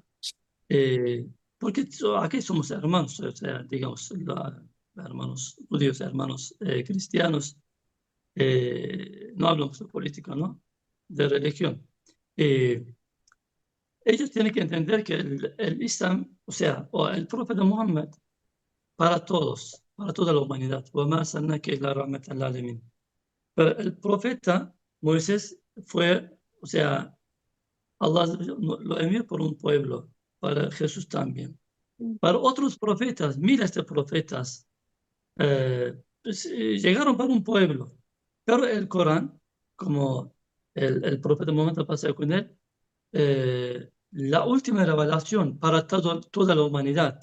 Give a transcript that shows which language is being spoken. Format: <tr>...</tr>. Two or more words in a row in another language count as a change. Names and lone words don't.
<es>Porque aquí somos hermanos, o sea, digamos, hermanos judíos, hermanos cristianos, no hablamos de política, ¿no? De religión. Eh, Ellos tienen que entender que el Islam, o sea, o el profeta Muhammad, para todos, para toda la humanidad,</es> <ar>وَمَا أَرْسَلْنَاكَ إِلَّا رَحْمَةً لِلْعَالَمِينَ.</ar> <es>Pero el profeta Moisés fue o sea, Allah lo envió por un pueblo, para Jesús también. Para otros profetas, miles de profetas, llegaron para un pueblo. Pero el Corán, como el profeta Muhammad pasó con él, la última revelación para toda la humanidad.</es>